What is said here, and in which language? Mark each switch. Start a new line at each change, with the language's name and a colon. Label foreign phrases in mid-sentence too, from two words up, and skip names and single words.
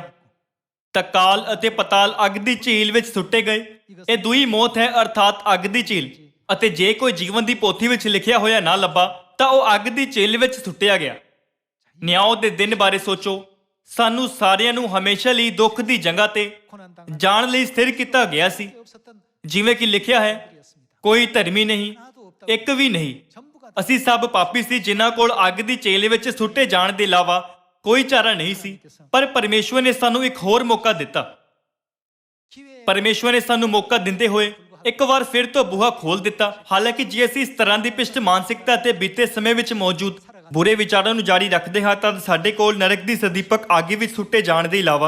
Punjabi: ਤਾਂ ਕਾਲ ਅਤੇ ਪਤਾਲ ਅੱਗ ਦੀ ਝੀਲ ਵਿੱਚ ਸੁੱਟੇ ਗਏ। ਇਹ ਦੂਈ ਮੌਤ ਹੈ, ਅਰਥਾਤ ਅੱਗ ਦੀ ਝੀਲ। ਅਤੇ ਜੇ ਕੋਈ ਜੀਵਨ ਦੀ ਪੋਥੀ ਵਿੱਚ ਲਿਖਿਆ ਹੋਇਆ ਨਾ ਲੱਭਾ ਤਾਂ ਉਹ ਅੱਗ ਦੀ ਝੀਲ ਵਿੱਚ ਸੁੱਟਿਆ ਗਿਆ। ਨਿਆਂ ਦੇ ਦਿਨ ਬਾਰੇ ਸੋਚੋ। ਸਾਨੂੰ ਸਾਰਿਆਂ ਨੂੰ ਹਮੇਸ਼ਾ ਲਈ ਦੁੱਖ ਦੀ ਜਗ੍ਹਾ ਤੇ
Korean: 고난 당한
Punjabi: ਜਾਣ ਲਈ ਸਥਿਰ ਕੀਤਾ ਗਿਆ ਸੀ।
Korean: 없었던
Punjabi: ਜਿਵੇਂ ਕਿ ਲਿਖਿਆ ਹੈ,
Korean: 분들이었습니다.
Punjabi: ਕੋਈ ਧਰਮੀ ਨਹੀਂ,
Korean: 하나도 없다고
Punjabi: ਇੱਕ ਵੀ ਨਹੀਂ।
Korean: 전부가
Punjabi: ਅਸੀਂ ਸਭ ਪਾਪੀ ਸੀ ਜਿਨ੍ਹਾਂ ਕੋਲ ਅੱਗ ਦੀ ਝੀਲ ਵਿੱਚ ਸੁੱਟੇ ਜਾਣ ਦੇ ਇਲਾਵਾ ਕੋਈ ਚਾਰਾ ਨਹੀਂ ਸੀ। ਪਰ ਪਰਮੇਸ਼ਵਰ ਨੇ ਸਾਨੂੰ ਇੱਕ ਹੋਰ ਮੌਕਾ ਦਿੱਤਾ।
Korean: 기회에
Punjabi: ਪਰਮੇਸ਼ਵਰ ਨੇ ਸਾਨੂੰ ਮੌਕਾ ਦਿੰਦੇ ਹੋਏ ਇੱਕ ਵਾਰ ਫਿਰ ਤੋਂ ਬੂਹਾ ਖੋਲ ਦਿੱਤਾ। ਹਾਲਾਂਕਿ ਜੇ ਅਸੀਂ ਇਸ ਤਰ੍ਹਾਂ ਦੀ ਪਿਸ਼ਟ ਮਾਨਸਿਕਤਾ ਤੇ ਬੀਤੇ ਸਮੇਂ ਵਿੱਚ ਮੌਜੂਦ ਬੁਰੇ ਵਿਚਾਰਾਂ ਨੂੰ ਜਾਰੀ ਰੱਖਦੇ ਹਾਂ ਤਾਂ ਸਾਡੇ ਕੋਲ ਨਰਕ ਦੀ ਸਦੀਪਕ ਅੱਗ ਵਿੱਚ ਸੁੱਟੇ ਜਾਣ ਦੇ ਇਲਾਵਾ